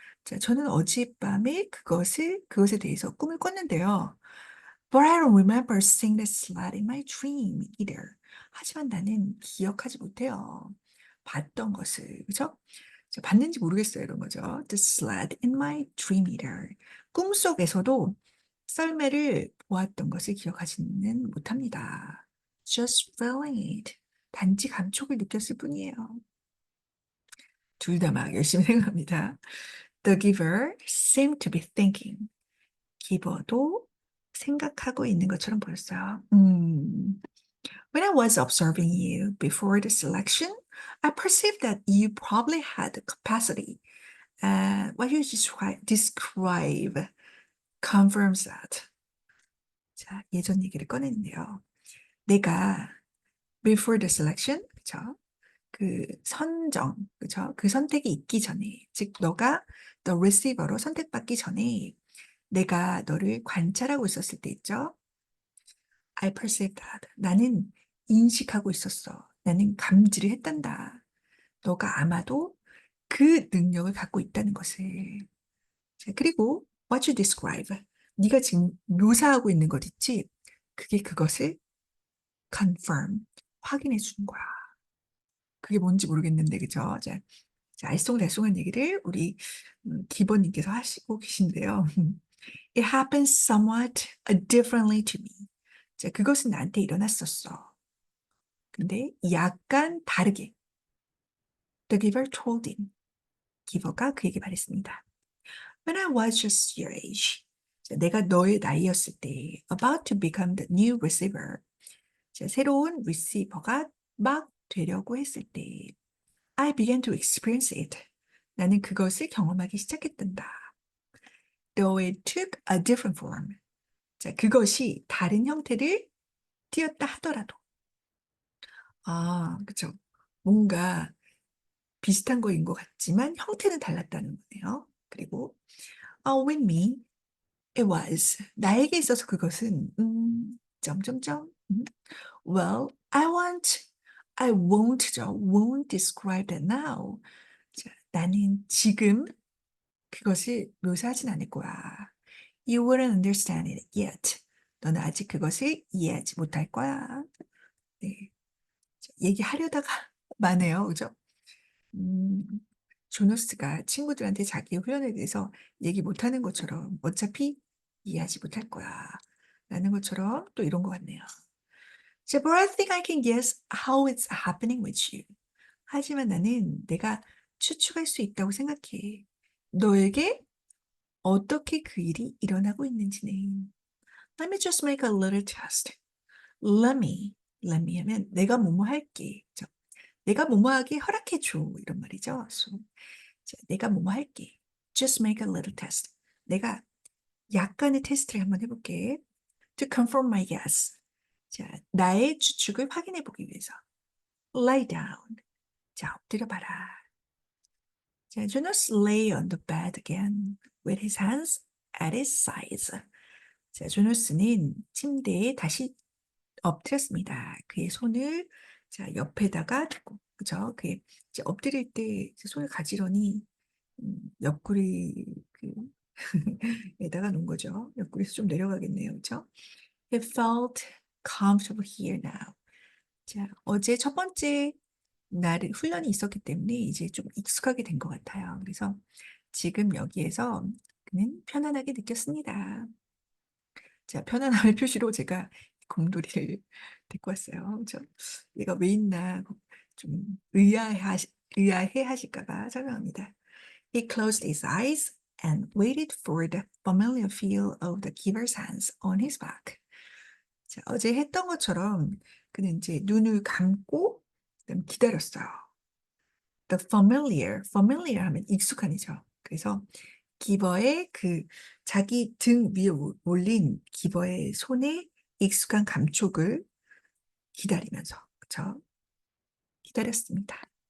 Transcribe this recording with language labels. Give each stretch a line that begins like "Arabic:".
Korean: 자, 저는 어젯밤에 그것에 대해서 꿈을 꿨는데요.
English: But I don't remember seeing the slide in my dream either.
Korean: 하지만 나는 기억하지 못해요. 봤던 것을, 그죠? 봤는지 모르겠어요, 이런 거죠.
English: The slide in my dream either.
Korean: 꿈속에서도 썰매를 보았던 것을 기억하지는 못합니다.
English: Just feeling it.
Korean: 단지 감촉을 느꼈을 뿐이에요. 둘 다 막 열심히 생각합니다.
English: The giver seemed to be thinking.
Korean: 기버도 생각하고 있는 것처럼 보였어요.
English: When I was observing you before the selection, I perceived that you probably had the capacity. What you describe confirms that.
Korean: 자, 예전 얘기를 꺼냈는데요. 내가
English: before the selection,
Korean: 그쵸? 그 선정, 그쵸? 그 선택이 있기 전에, 즉 너가 the receiver로 선택받기 전에 내가 너를 관찰하고 있었을 때 있죠?
English: I perceived that.
Korean: 나는 인식하고 있었어. 나는 감지를 했단다. 너가 아마도 그 능력을 갖고 있다는 것을. 자, 그리고
English: what you describe.
Korean: 네가 지금 묘사하고 있는 것 있지? 그게 그것을 confirm, 확인해 주는 거야. 그게 뭔지 모르겠는데, 그죠? 자, 알쏭달쏭한 얘기를 우리 기버님께서 하시고 계신데요.
English: It happens somewhat differently to me.
Korean: 자, 그것은 나한테 일어났었어. 근데 약간 다르게.
English: The giver told him.
Korean: 기버가 그에게 말했습니다.
English: When I was just your age.
Korean: 자, 내가 너의 나이였을 때,
English: about to become the new receiver.
Korean: 자, 새로운 리시버가 막 되려고 했을 때,
English: I began to experience it.
Korean: 나는 그것을 경험하기 시작했단다.
English: Though it took a different form.
Korean: 자, 그것이 다른 형태를 띄었다 하더라도. 그쵸. 뭔가 비슷한 거인 것 같지만 형태는 달랐다는 거네요.
English: 그리고 with me, it was.
Korean: 나에게 있어서 그것은 점점점.
English: Well, I won't describe that now.
Korean: 자, 나는 지금 그것을 묘사하진 않을 거야.
English: You wouldn't understand it yet.
Korean: 너는 아직 그것을 이해하지 못할 거야. 네. 얘기하려다가 마네요. 그죠? 음, 조너스가 친구들한테 자기 훈련에 대해서 얘기 못하는 것처럼 어차피 이해하지 못할 거야. 라는 것처럼 또 이런 것 같네요.
English: So, but I think I can guess how it's happening with you.
Korean: 하지만 나는 내가 추측할 수 있다고 생각해. 너에게 어떻게 그 일이 일어나고 있는지는.
English: Let me just make a little test. Let me. Let me
Korean: 하면 내가 뭐뭐 할게. 그죠? 내가 뭐뭐 하게 허락해 줘. 이런 말이죠. So, 자, 내가 뭐뭐 할게.
English: Just make a little test.
Korean: 내가 약간의 테스트를 한번 해볼게.
English: To confirm my guess.
Korean: 자, 나의 추측을 확인해 보기 위해서.
English: Lie down.
Korean: 자, 엎드려 봐라.
English: 자, Jonas lay on the bed again with his hands at his sides.
Korean: 자, 조너스는 침대에 다시 엎드렸습니다. 그의 손을 자, 옆에다가 두고, 그죠? 그의 이제 엎드릴 때 이제 손을 가지런히 옆구리 그 에다가 놓은 거죠. 옆구리에서 좀 내려가겠네요. 그죠?
English: He felt comfortable here now.
Korean: 자, 어제 첫 번째 날 훈련이 있었기 때문에 이제 좀 익숙하게 된 것 같아요. 그래서 지금 여기에서 그는 편안하게 느꼈습니다. 자, 편안함의 표시로 제가 곰돌이를 데리고 왔어요. 그죠? 얘가 왜 있나 좀 의아해 하실까 봐 설명합니다.
English: He closed his eyes and waited for the familiar feel of the giver's hands on his back.
Korean: 자, 어제 했던 것처럼 그는 이제 눈을 감고 그다음 기다렸어요.
English: The familiar
Korean: 하면 익숙한이죠. 그래서 기버의 그 자기 등 위에 올린 기버의 손에 익숙한 감촉을 기다리면서 그쵸? 기다렸습니다.